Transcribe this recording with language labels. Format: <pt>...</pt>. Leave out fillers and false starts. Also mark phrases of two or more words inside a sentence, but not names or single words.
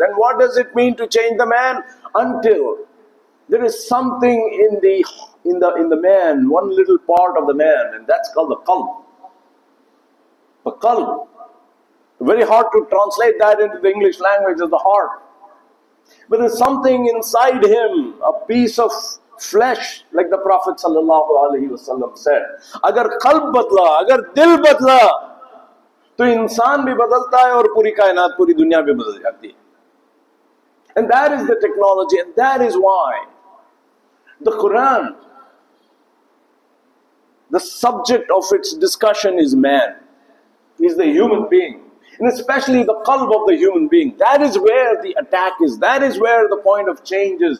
<en>And what does it mean to change the man? Until there is something in the man, one little part of the man, and that's called the qalb. The qalb. Very hard to translate that into the English language as the heart. But there's something inside him, a piece of flesh, like the Prophet</en> <ar>صلی اللہ علیہ وسلم</ar> <en>said.</en> <ur>اگر قلب بدلا، اگر دل بدلا, تو انسان بھی بدلتا ہے اور پوری کائنات، پوری دنیا بھی بدل جاتی ہے.</ur> <en>And that is the technology, and that is why the Quran, the subject of its discussion is man, is the human being, and especially the qalb of the human being. That is where the attack is. That is where the point of change is.</en>